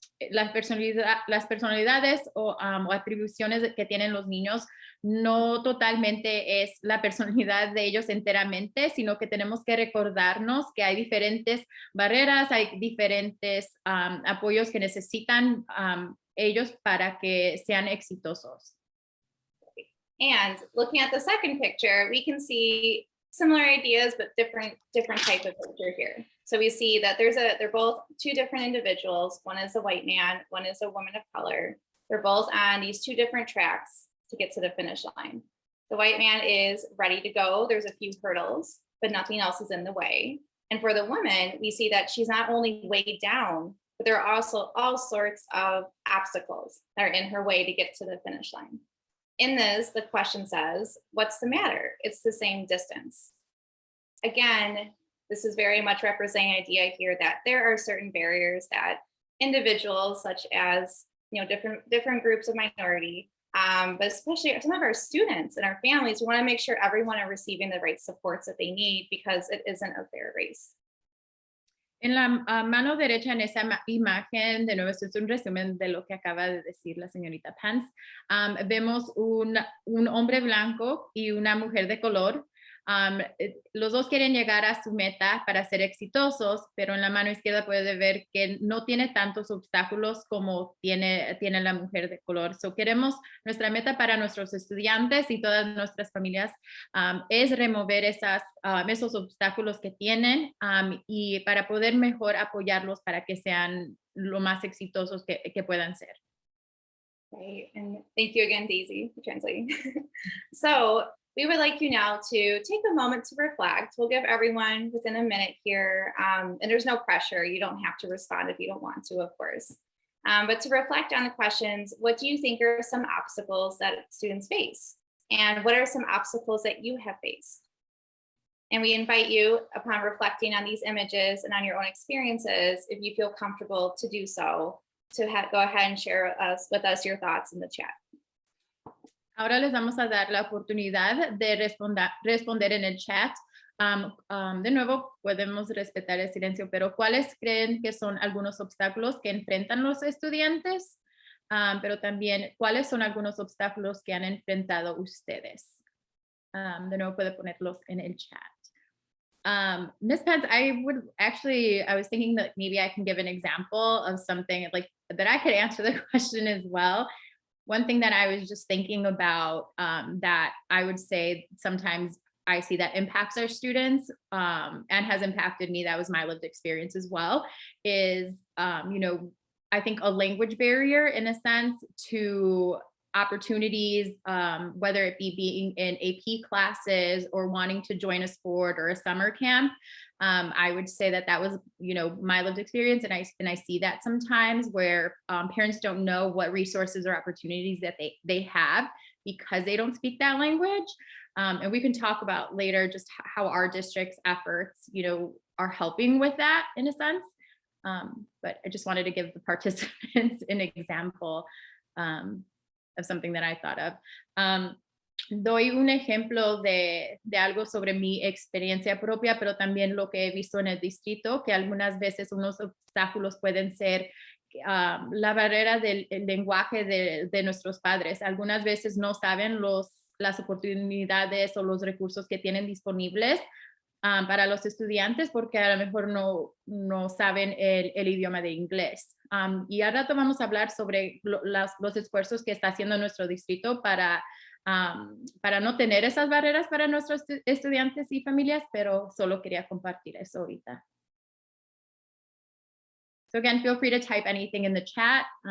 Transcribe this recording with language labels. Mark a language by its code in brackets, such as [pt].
[es] las personalidades o atribuciones que tienen los niños no totalmente es la personalidad de ellos enteramente, sino que tenemos que recordarnos que hay diferentes barreras, hay diferentes apoyos que necesitan ellos para que sean exitosos. [en] And looking at the second picture, we can see similar ideas, but different type of picture here. So we see that they're both two different individuals. One is a white man, one is a woman of color. They're both on these two different tracks to get to the finish line. The white man is ready to go. There's a few hurdles, but nothing else is in the way. And for the woman, we see that she's not only weighed down, but there are also all sorts of obstacles that are in her way to get to the finish line. In this, the question says, what's the matter? It's the same distance. Again, this is very much representing an idea here that there are certain barriers that individuals such as different groups of minority, but especially some of our students and our families, we want to make sure everyone are receiving the right supports that they need because it isn't a fair race. [es] En la mano derecha, en esa imagen, de nuevo, esto es un resumen de lo que acaba de decir la señorita Pence. Vemos un hombre blanco y una mujer de color. Los dos quieren llegar a su meta para ser exitosos, pero en la mano izquierda puede ver que no tiene tantos obstáculos como tiene la mujer de color. Nuestra meta para nuestros estudiantes y todas nuestras familias es remover esos obstáculos que tienen y para poder mejor apoyarlos para que sean lo más exitosos que puedan ser. [en] Right, and thank you again, Daisy, for translating. So we would like you now to take a moment to reflect. We'll give everyone within a minute here, and there's no pressure. You don't have to respond if you don't want to, of course. But to reflect on the questions, what do you think are some obstacles that students face? And what are some obstacles that you have faced? And we invite you, upon reflecting on these images and on your own experiences, if you feel comfortable to do so, to go ahead and share with us your thoughts in the chat. [es] Ahora les vamos a dar la oportunidad de responder en el chat. De nuevo, podemos respetar el silencio, pero ¿cuáles creen que son algunos obstáculos que enfrentan los estudiantes? Pero también, ¿cuáles son algunos obstáculos que han enfrentado ustedes? De nuevo, puede ponerlos en el chat. [en] Ms. Pence, I was thinking that maybe I can give an example of something like that I could answer the question as well. One thing that I was just thinking about that I would say sometimes I see that impacts our students and has impacted me, that was my lived experience as well, is, I think a language barrier in a sense to opportunities, whether it be being in AP classes or wanting to join a sport or a summer camp. I would say that was, my lived experience. And I see that sometimes where parents don't know what resources or opportunities that they have because they don't speak that language. And we can talk about later just how our district's efforts, are helping with that in a sense. But I just wanted to give the participants an example of something that I thought of. [es] Doy un ejemplo de algo sobre mi experiencia propia, pero también lo que he visto en el distrito, que algunas veces unos obstáculos pueden ser la barrera del lenguaje de nuestros padres. Algunas veces no saben las oportunidades o los recursos que tienen disponibles para los estudiantes porque a lo mejor no saben el idioma de inglés. Y al rato vamos a hablar sobre los esfuerzos que está haciendo nuestro distrito para no tener esas barreras para nuestros estudiantes y familias, pero solo quería compartir eso ahorita. [en] So again, feel free to type anything in the chat.